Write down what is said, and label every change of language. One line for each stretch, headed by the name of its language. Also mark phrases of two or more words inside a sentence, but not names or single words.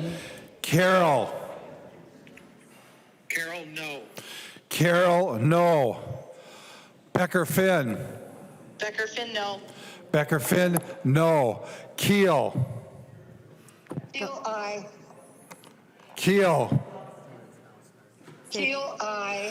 English: Carol. Carol, no. Carol, no. Becker Finn. Becker Finn, no. Becker Finn, no. Keel. Keel, aye. Keel. Keel, aye.